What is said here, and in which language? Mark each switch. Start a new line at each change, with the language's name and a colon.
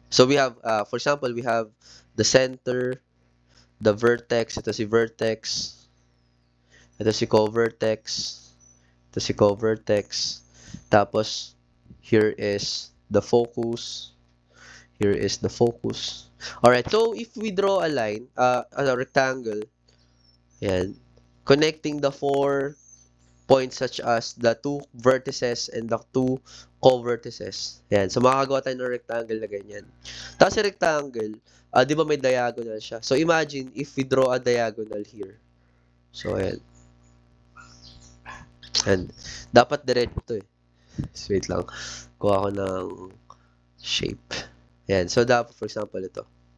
English: So, we have, for example, we have the center, the vertex,
Filipino: ito si vertex, ito si covertex, ito si covertex, tapos,
English: here is the focus, here is the focus. Alright, so, if we draw a line, a rectangle,
Filipino: yan,
English: connecting the four points such as the two vertices and the two co-vertices.
Filipino: Yan. So, makakagawa tayo ng rectangle na ganyan. Tapos, sa rectangle, di ba may diagonal siya?
English: So, imagine if we draw a diagonal here.
Filipino: So, ayan. And, dapat diretso to eh.
English: So, wait lang.
Filipino: Kuha ko ng shape. Ayan. So, dapat, for example, ito.